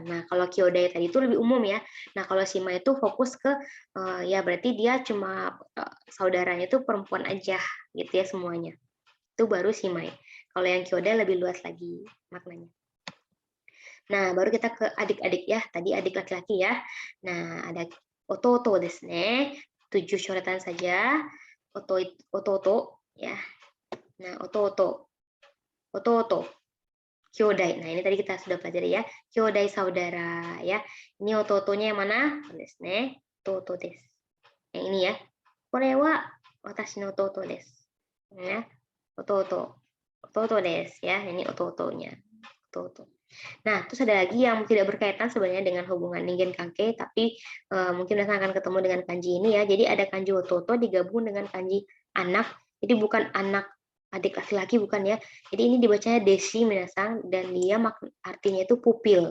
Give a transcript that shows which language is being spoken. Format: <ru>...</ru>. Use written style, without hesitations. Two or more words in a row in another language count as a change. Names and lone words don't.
<id>Nah, kalau kyodai tadi itu lebih umum ya. Nah, kalau shimai itu fokus ke ya berarti dia cuma saudaranya itu perempuan aja gitu ya semuanya. Itu baru shimai. Kalau yang kyodai lebih luas lagi maknanya. Nah, baru kita ke adik-adik ya. Tadi adik laki-laki ya. Nah, ada</id> <ja>弟ですね.</ja> <id>7 coretan saja. Ototo ya. Nah, ototo. Ototo. Kyodai. Nah, ini tadi kita sudah pelajari ya. Kyodai saudara ya. Ini ototonya yang mana?</id> <ja>ですね。弟です.</ja> <id>Yang ini ya.</id> <ja>これは私の弟です.</ja> <id>Ya. Ototo.</id> <ja>弟です</ja> <id>ya. Ini ototonya. Ototo. Nah, terus ada lagi yang tidak berkaitan sebenarnya dengan hubungan</id> <ja>人間関係,</ja> <id>tapi mungkin kita akan ketemu dengan kanji ini ya. Jadi ada kanji ototo digabung dengan kanji anak. Jadi bukan anak adik laki-laki bukan ya. Jadi ini dibacanya</id> <ja>弟子皆さん</ja> <id>dan dia artinya itu pupil.</id>